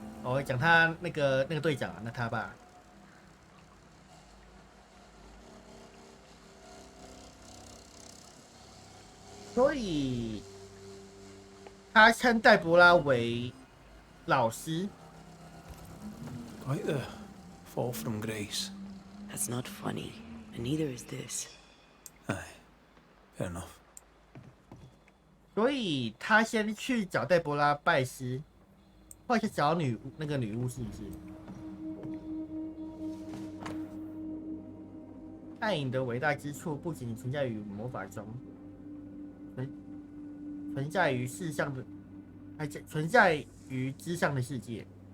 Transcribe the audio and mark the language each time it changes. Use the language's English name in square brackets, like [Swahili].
[Chinese] 我讲他那个队长啊，那他吧。所以，他称戴博拉为老师。 [English] Quite the fall from grace. That's not funny, and neither is this. Aye, fair enough. [Chinese] 所以他先去找黛博拉拜师，后来去找那个女巫，是不是？暗影的伟大之处不仅存在于魔法中，存在于世上的，还存在于之上的世界。